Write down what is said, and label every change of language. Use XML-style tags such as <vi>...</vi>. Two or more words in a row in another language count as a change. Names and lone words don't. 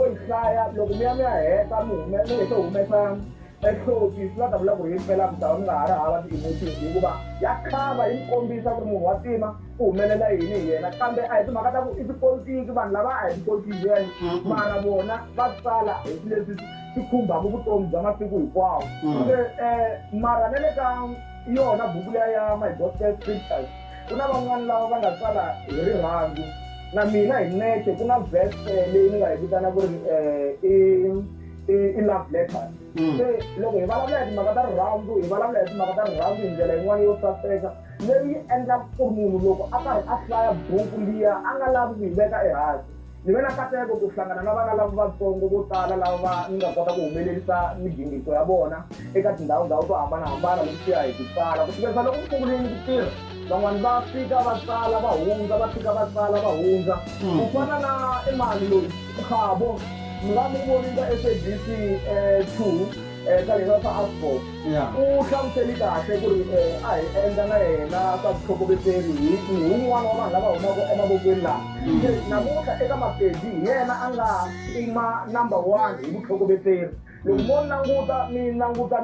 <ts>yi hlaya loko mi ya heta mi hete humesa ehloti swi nga ta vula ku ri yi mpela misava mi nga ha ri hava ti-emotions hikuva ya khava yi kombisa ku ri munhu wa tima ku humelela yini hi yena kambe a hi timhaka ta ku i tipolitiki vanhu lava a hi tipolitician mara vona va tsala hi swi leswi swi khumbaka vutomi bya masiku hinkwawo mara na le ka yona buku leya ya</ts> <en>my gospel scriptures</en> <ts>ku na van'wana lava va nga tsala hi rirhandzu na mina hi nexe ku na verse leyi ni nga yi vitana ku ri i</ts> <en>love letters</en> <ts>se loko hi vulavula hi timhaka ta rirhandzu hi vulavula hi timhaka ta rirhandzu hi ndlela yin'wana yo saseka leyi endlaka ku ri munhu loko a karhi a hlaya buku liya a nga lavi ku yi veka ehansi ni ve na nkateko ku hlangana na vana lava vatsongo vo tala lava ni nga kota ku humelerisa migingiriko ya vona eka tindhawu to hambanahambana loko swi ya hi ku tsala ku fikisa loko ku sunguleni ku tirha van'wani va fika va tsala va hundza va fika va tsala va hundza ku fana na Emali loyi Khabo mi nga mi voni ka SABC 2 ka lena sa Asphalt u hlamuseli kahle ku ri a hi endla na yena swa vutlhokovetseri hi un'wana wa vanhu lava humaka emavokweni laha namuntlha eka Mapedi hi yena a nga kuma number 1 hi vutlhokovetseri loko mo languta</ts>